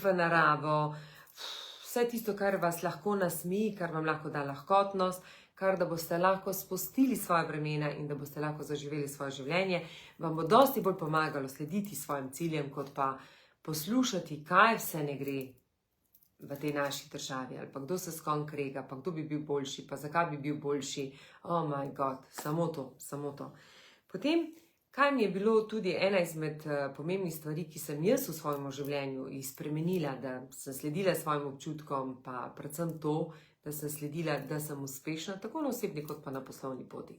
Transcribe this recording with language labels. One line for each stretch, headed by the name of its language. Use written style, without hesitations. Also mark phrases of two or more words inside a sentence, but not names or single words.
Slovenian: v naravo, vse tisto, kar vas lahko nasmeji, kar vam lahko da lahkotnost, kar da boste lahko spustili svoje bremena in da boste lahko zaživeli svoje življenje, vam bo dosti bolj pomagalo slediti svojim ciljem, kot pa poslušati, kaj vse ne gre v tej naši državi, ali pa kdo se s kom krega, pa kdo bi bil boljši, pa zakaj bi bil boljši,
English: oh my god,
Slovenian: samo to. Potem, kaj mi je bilo tudi ena izmed pomembnih stvari, ki sem jaz v svojem življenju spremenila, da sem sledila svojim občutkom, pa predvsem to, da sem sledila, da sem uspešna, tako na osebni kot pa na poslovni poti.